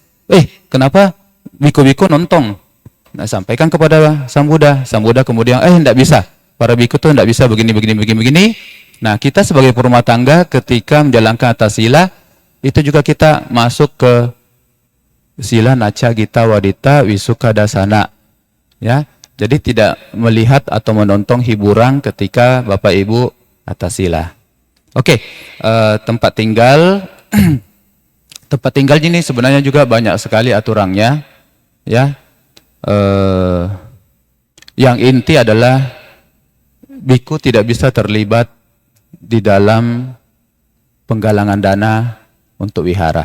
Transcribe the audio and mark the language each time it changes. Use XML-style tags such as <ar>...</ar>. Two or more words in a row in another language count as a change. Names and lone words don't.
<id>Kenapa biku-biku nonton? Nah, sampaikan kepada Sang Buddha. Sang Buddha kemudian tidak bisa. Para biku itu tidak bisa begini. Nah, kita sebagai perumah tangga ketika menjalankan atas sila itu juga kita masuk ke Sila</id> <pi>naca gita wadita wisuka dasana.</pi> <id>Ya, jadi tidak melihat atau menonton hiburan ketika Bapak Ibu atas sila. Oke, tempat tinggal. Tempat tinggal ini sebenarnya juga banyak sekali aturannya. Ya, yang inti adalah biku tidak bisa terlibat di dalam penggalangan dana untuk wihara.</id>